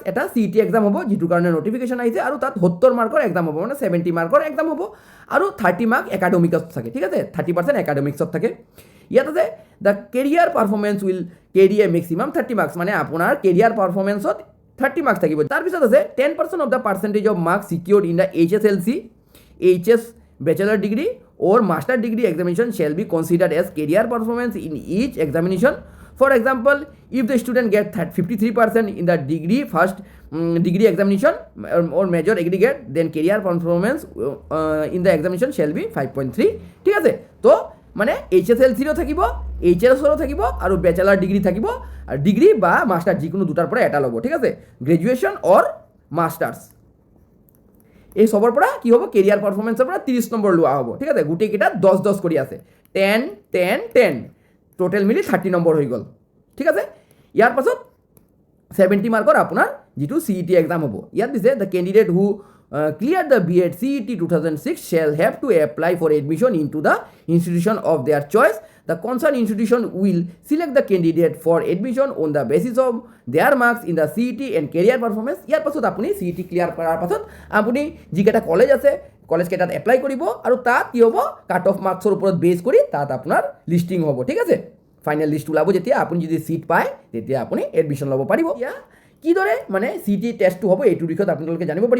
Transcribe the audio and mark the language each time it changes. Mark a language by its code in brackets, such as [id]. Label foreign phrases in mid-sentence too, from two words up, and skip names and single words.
[as] এটা CET এক্সাম হ'ব যিটোৰ কাৰণে নটিফিকেশ্যন আহিছে আৰু তাত 70 মাৰ্কৰ এক্সাম হ'ব, মানে 70 মাৰ্কৰ এক্সাম হ'ব আৰু 30 মাৰ্ক একাডেমিকত থাকে ঠিক আছে, 30% একাডেমিক্সত থাকে। ইয়াত আছে [en] the career performance will carry a maximum 30 marks, [as] মানে আপোনাৰ [en] career performance [as] 30 মাৰ্কস থাকিব। তাৰপিছত আছে [en] 10% of the percentage of marks secured in the HSLC HS bachelor degree or master degree examination shall be considered as career performance in each examination. For example, if the student gets 53% in the degree first degree examination or major aggregate, then career performance in the examination shall be 5.3. [as] ঠিক আছে, তো মানে HSLCও থাকিব, HSRও থাকিব আৰু [en] bachelor degree [as] থাকিব, আৰু ডিগ্ৰী বা মাষ্টাৰ যিকোনো দুটাৰ পৰা এটা ল'ব। ঠিক আছে, [en] graduation or masters [as] এই সবৰ পৰা কি হ'ব, [en] career performance [as] পৰা 30 নম্বৰ লোৱা হ'ব। ঠিক আছে, গোটেইকেইটা 10 কৰি আছে, 10 10 10 টোটেল মিলি 30 নম্বৰ হৈ গ'ল। ঠিক আছে, ইয়াৰ পাছত 70 মাৰ্কৰ আপোনাৰ যিটো CET এক্সাম হ'ব। ইয়াত দিছে [en] the candidate who clear the B.Ed CET 2006 shall have to apply for admission into the institution of their choice. The concerned institution will select the candidate for admission on the basis of their marks in the CET and career performance. [as] ইয়াৰ পাছত আপুনি CET ক্লিয়াৰ কৰাৰ পাছত আপুনি যিকেইটা কলেজ আছে কলেজকেইটাত এপ্লাই কৰিব আৰু তাত কি হ'ব, [en] cut off marks [as] ওপৰত বেছ কৰি তাত আপোনাৰ লিষ্টিং হ'ব। ঠিক আছে, [en] final list [as] ওলাব যেতিয়া, আপুনি যদি চিট পায় তেতিয়া আপুনি এডমিশ্যন ল'ব পাৰিব। এতিয়া কিদৰে মানে CET টেষ্টটো হ'ব এইটোৰ বিষয়ত আপোনালোকে জানিব পাৰিব।